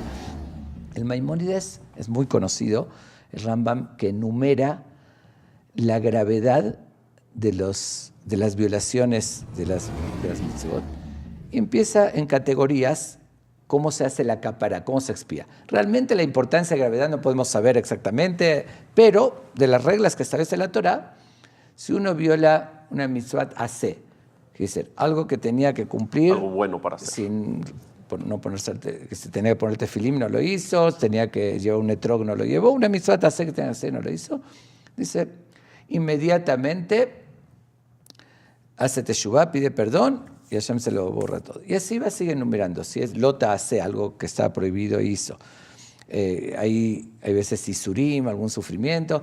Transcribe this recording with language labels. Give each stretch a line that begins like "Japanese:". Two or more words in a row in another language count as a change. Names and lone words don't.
Spanish: El Maimónides es muy conocido, el Rambam, que enumera la gravedad de las violaciones de las mitzvot y empieza en categorías cómo se hace la capara, cómo se expía. Realmente la importancia de gravedad no podemos saber exactamente, pero de las reglas que establece la Torá, si uno viola una
Hebrew: מצוה עשה,
Spanish: es decir, algo que tenía que cumplir, Algo bueno para hacer. sin no ponerse, que se tenía que poner tefilim, no lo hizo, tenía que llevar un etrog, no lo llevó, una
Hebrew: מצוה עשה
Spanish: que tenía que hacer, no lo hizo. Dice, inmediatamente hace teshuvah, pide perdón y Hashem se lo borra todo. Y así va, sigue enumerando. Si es lota hace algo que está prohibido, hizo. Hay veces isurim, algún sufrimiento.